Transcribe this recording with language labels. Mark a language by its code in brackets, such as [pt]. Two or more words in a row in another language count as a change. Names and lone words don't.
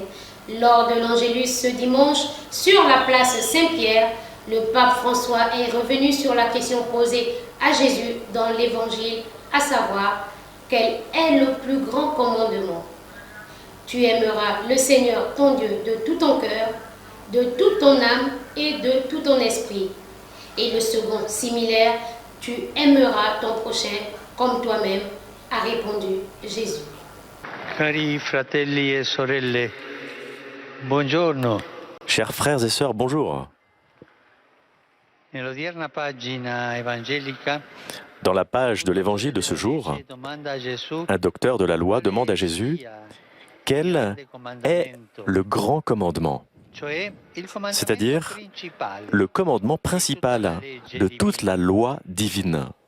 [fr] Lors de l'Angélus ce dimanche, sur la place Saint-Pierre, le pape François est revenu sur la question posée à Jésus dans l'Évangile, à savoir, quel est le plus grand commandement? Tu aimeras le Seigneur ton Dieu de tout ton cœur, de toute ton âme et de tout ton esprit. Et le second similaire, tu aimeras ton prochain comme toi-même, a répondu Jésus. [it] Cari fratelli e sorelle, buongiorno. [fr] Chers frères et sœurs, bonjour. [it] Nell'odierna pagina evangelica, [fr] Dans la page de l'Évangile de ce jour, un docteur de la loi demande à Jésus quel est le grand commandement, c'est-à-dire le commandement principal de toute la loi divine.